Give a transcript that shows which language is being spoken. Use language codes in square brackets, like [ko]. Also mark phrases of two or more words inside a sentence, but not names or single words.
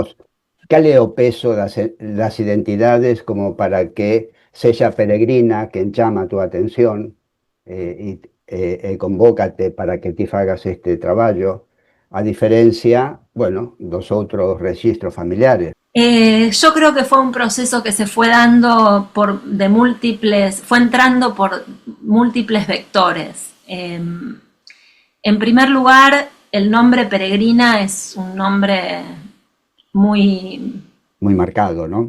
[gl] digamos, cal é o peso das identidades como para que sexa Peregrina quen chama a túa atención e convócate para que ti fagas este traballo, a diferencia, bueno, dos outros registros familiares. [es] Yo creo que fue un proceso que se fue dando fue entrando por múltiples vectores. En primer lugar, el nombre Peregrina es un nombre muy, Muy marcado, ¿no?